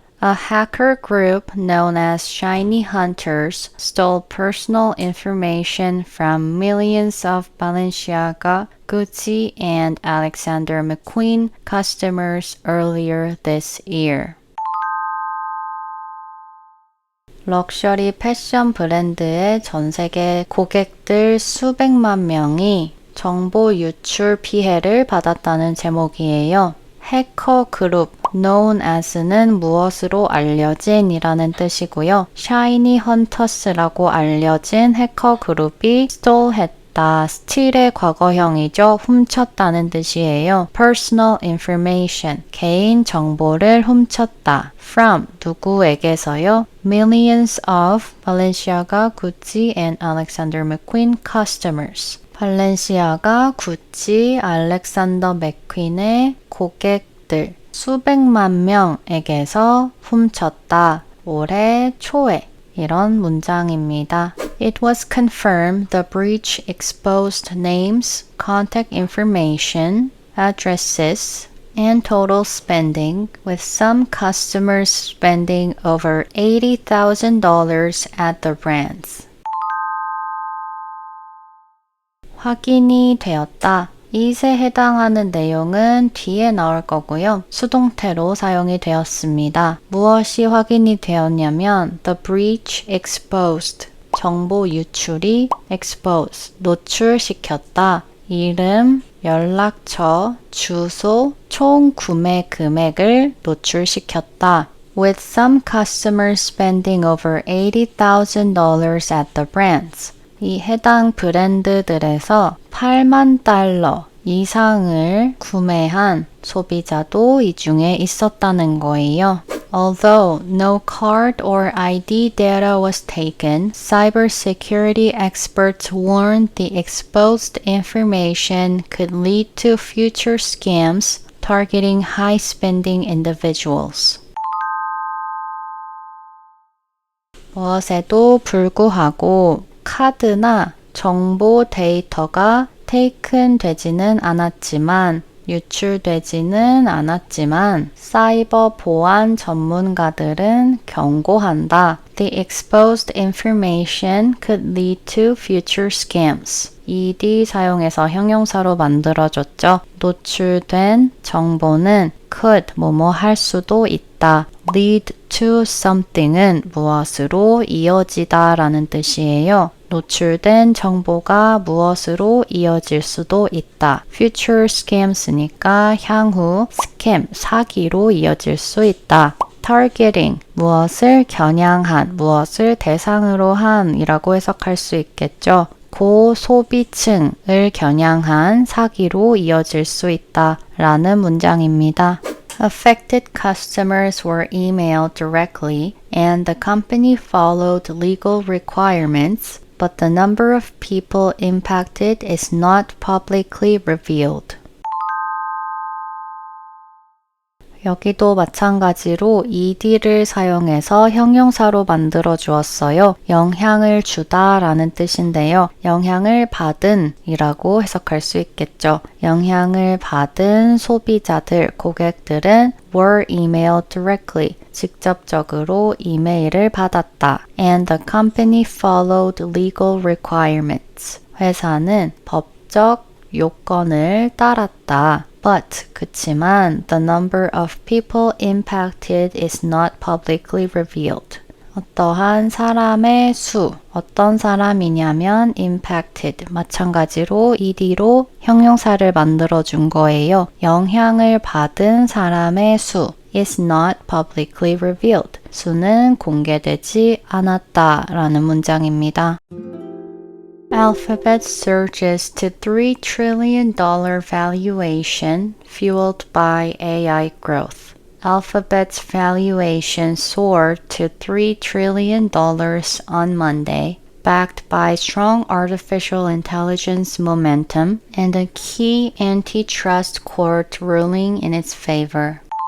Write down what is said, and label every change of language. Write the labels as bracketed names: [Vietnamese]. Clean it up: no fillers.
[English] A hacker group known as Shiny Hunters stole personal information from millions of Balenciaga, Gucci, and Alexander McQueen customers earlier this year. [Korean] 럭셔리 패션 브랜드의 전 세계 고객들 수백만 명이 정보 유출 피해를 받았다는 제목이에요. 해커 그룹 [English] known as [Korean] 는 무엇으로 알려진 이라는 뜻이고요. Shiny Hunters라고 알려진 해커 그룹이 stole 했다. steal의 과거형이죠. 훔쳤다는 뜻이에요. [English] personal information, [Korean] 개인 정보를 훔쳤다. from, 누구에게서요? [English] millions of Balenciaga, Gucci, and Alexander McQueen customers. [Korean] 발렌시아가, 구찌, 알렉산더 맥퀸의 고객들 수백만 명에게서 훔쳤다. 올해 초에 이런 문장입니다. [English] It was confirmed the breach exposed names, contact information, addresses, and total spending, with some customers spending over $80,000 at the brands. [Korean] 확인이 되었다. 이에 해당하는 내용은 뒤에 나올 거고요. 수동태로 사용이 되었습니다. 무엇이 확인이 되었냐면 [English] the breach exposed, [Korean] 정보 유출이 expose, 노출시켰다. 이름, 연락처, 주소, 총 구매 금액을 노출시켰다. [English] With some customers spending over $80,000 at the brands. [Korean] 이 해당 브랜드들에서 8만 달러 이상을 구매한 소비자도 이 중에 있었다는 거예요. [English] Although no card or ID data was taken, cybersecurity experts warned the exposed information could lead to future scams targeting high-spending individuals. [Korean] 무엇에도 불구하고 카드나 정보 데이터가 taken 되지는 않았지만 유출되지는 않았지만 사이버 보안 전문가들은 경고한다. [English] The exposed information could lead to future scams. [Korean] ed 사용해서 형용사로 만들어줬죠. 노출된 정보는 could 뭐뭐 할 수도 있다. [English] lead to something [Korean] 은 무엇으로 이어지다 라는 뜻이에요. 노출된 정보가 무엇으로 이어질 수도 있다. future scams니까 향후 스캠, 사기로 이어질 수 있다. targeting, 무엇을 겨냥한, 무엇을 대상으로 한 이라고 해석할 수 있겠죠. 고소비층을 겨냥한 사기로 이어질 수 있다 라는 문장입니다. [English] Affected customers were emailed directly and the company followed legal requirements, but the number of people impacted is not publicly revealed. [Korean] 여기도 마찬가지로 ed를 사용해서 형용사로 만들어 주었어요. 영향을 주다 라는 뜻인데요. 영향을 받은 이라고 해석할 수 있겠죠. 영향을 받은 소비자들, 고객들은 [English] were emailed directly, [Korean] 직접적으로 이메일을 받았다. [English] And the company followed legal requirements. [Korean] 회사는 법적 요건을 따랐다. [English] But, [Korean] 그치만, [English] the number of people impacted is not publicly revealed. [Korean] 어떠한 사람의 수, 어떤 사람이냐면 impacted, 마찬가지로 ed로 형용사를 만들어준 거예요. 영향을 받은 사람의 수 [English] is not publicly revealed. [Korean] 수는 공개되지 않았다 라는 문장입니다. [English] Alphabet surges to $3 trillion valuation fueled by AI growth. Alphabet's valuation soared to $3 trillion on Monday, backed by strong artificial intelligence momentum and a key antitrust court ruling in its favor.